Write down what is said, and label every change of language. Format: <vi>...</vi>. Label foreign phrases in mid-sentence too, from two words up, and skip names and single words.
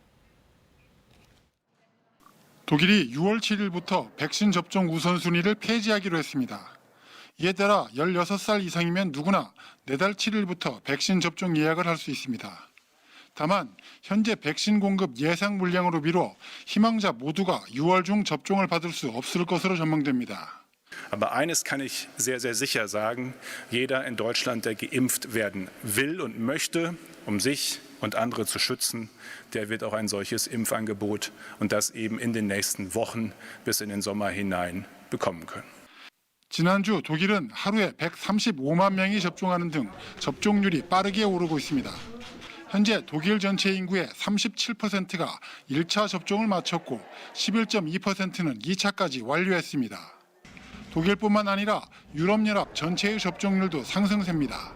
<ko>독일이 6월 7일부터 백신 접종 우선순위를 폐지하기로 했습니다. 이에 따라 16살 이상이면 누구나 내달 7일부터 백신 접종 예약을 할 수 있습니다. 다만 현재 백신 공급 예상 물량으로 미뤄 희망자 모두가 6월 중 접종을 받을 수 없을 것으로 전망됩니다.</ko> <de>Aber eines kann ich sehr, sehr sicher sagen. Jeder in Deutschland, der geimpft werden will und möchte, um sich und andere zu schützen, der wird auch ein solches Impfangebot und das eben in den nächsten Wochen bis in den Sommer hinein bekommen können.</de> <ko>지난주 독일은 하루에 135만 명이 접종하는 등 접종률이 빠르게 오르고 있습니다. 현재 독일 전체 인구의 37%가 1차 접종을 마쳤고 11.2%는 2차까지 완료했습니다. 독일뿐만 아니라 유럽연합 전체의 접종률도 상승세입니다.</ko>